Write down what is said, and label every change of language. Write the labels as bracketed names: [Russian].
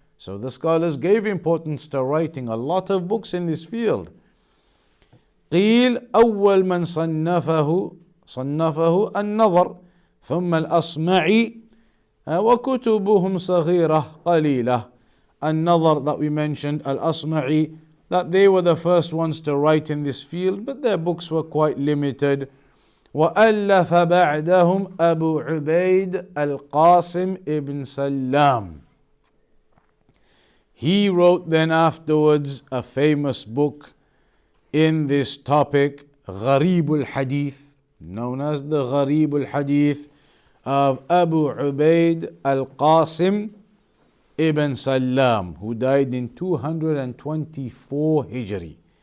[English] So the scholars gave importance to writing a lot of books in this field. [Arabic] قيل أول من صنفه النظر ثم الأصمعي وكتبهم صغيرة قليلة. [English] النظر that we mentioned, al-Asma'i, that they were the first ones to write in this field, but their books were quite limited. [Arabic] وألف بعدهم أبو عبيد القاسم ibn Sallam. [English] He wrote then afterwards a famous book in this topic, غريب الحديث, known as the غريب الحديث of Abu Ubayd al-Qasim ibn Sallam, who died in 224 Hijri.